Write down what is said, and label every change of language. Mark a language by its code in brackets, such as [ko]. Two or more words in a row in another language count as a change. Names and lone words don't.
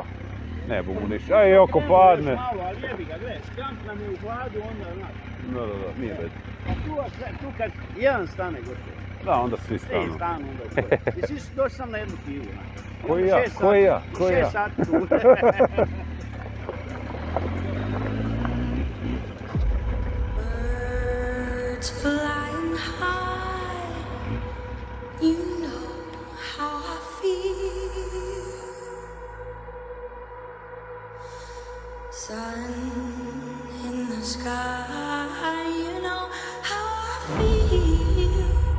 [hr] Ne bu mu ništa. A i oko padne. Malo, ali jebi ga, gledaj, skramp nam je u hladu, onda znaš. Da, nije bez. A tu kad jedan stane gotovo. Da, onda svi Svi stanu. stanu onda u koricu. I svi su došli sam na jednu pivu. Koji ja? Koji ja? Koji ja? 6 sati tu. [en] Birds flying high, you know how I feel. Sun in the sky, you know how I feel.